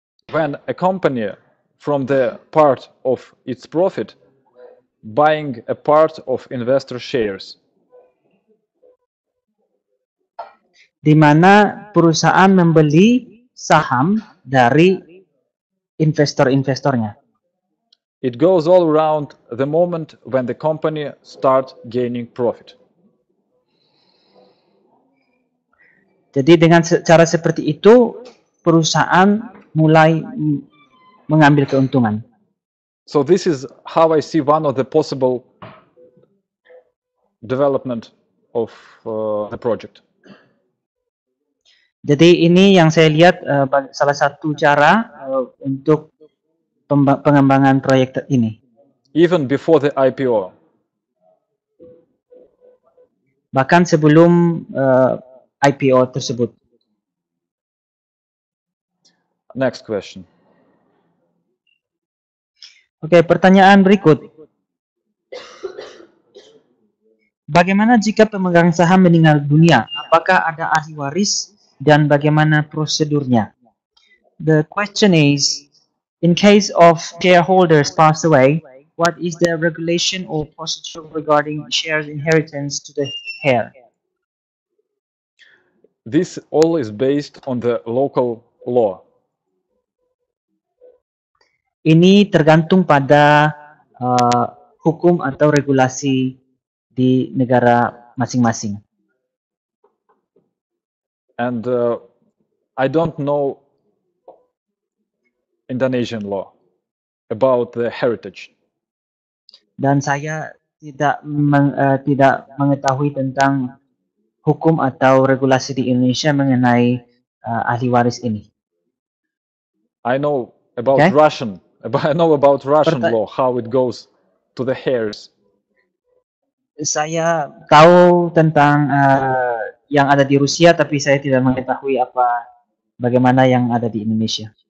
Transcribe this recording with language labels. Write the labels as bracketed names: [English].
[English] When a company from the part of its profit buying a part of investor shares. [Indonesian] Di mana perusahaan membeli saham dari investor-investornya. [English] It goes all around the moment when the company starts gaining profit. [Indonesian] Jadi dengan cara seperti itu, perusahaan mulai mengambil keuntungan. [English] So this is how I see one of the possible development of the project. [Indonesian] Jadi ini yang saya lihat salah satu cara untuk pengembangan proyek ini. [English] Even before the IPO. [Indonesian] Bahkan sebelum IPO tersebut. [English] Next question. [Indonesian] Oke, pertanyaan berikut. Bagaimana jika pemegang saham meninggal dunia? Apakah ada ahli waris dan bagaimana prosedurnya? [English] The question is, in case of shareholders pass away, what is the regulation or procedure regarding shares inheritance to the heir? This all is based on the local law. [Indonesian] Ini tergantung pada hukum atau regulasi di negara masing-masing. [English] And I don't know Indonesian law about the heritage. [Indonesian] Dan saya tidak mengetahui tentang hukum atau regulasi di Indonesia mengenai ahli waris ini. [English] I know about Okay. I know about Russian Perta- law, how it goes to the heirs. [Indonesian] Saya tahu tentang yang ada di Rusia, tapi saya tidak mengetahui bagaimana yang ada di Indonesia.